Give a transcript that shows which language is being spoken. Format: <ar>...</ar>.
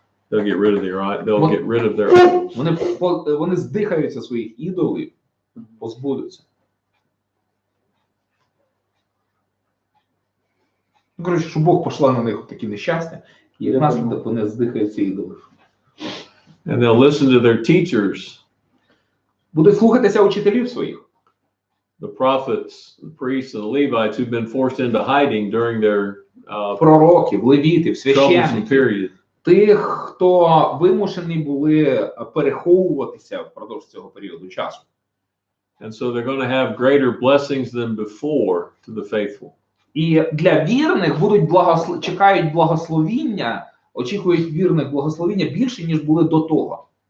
<en>They'll get rid of their idols.</en> <uk>Вони здихаються своїх ідолів, позбудуться. Коротше, що Бог пошла на них такі нещастя, і наслідок вони здихаються ідолів.</uk> <en>And they'll listen to their teachers.</en> <uk>Будуть слухатися учителів своїх.</uk> <en>The prophets, the priests, and the Levites who've been forced into hiding during their</en> <uk>пророків, левітів, священників,</uk> <en>period.</en> <uk>Тих, хто вимушені були переховуватися впродовж цього періоду часу.</uk> <en>And so they're going to have greater blessings than before to the faithful.</en> <uk>І для вірних будуть чекають благословіння, очікують вірних благословіння більше, ніж були до того.</uk>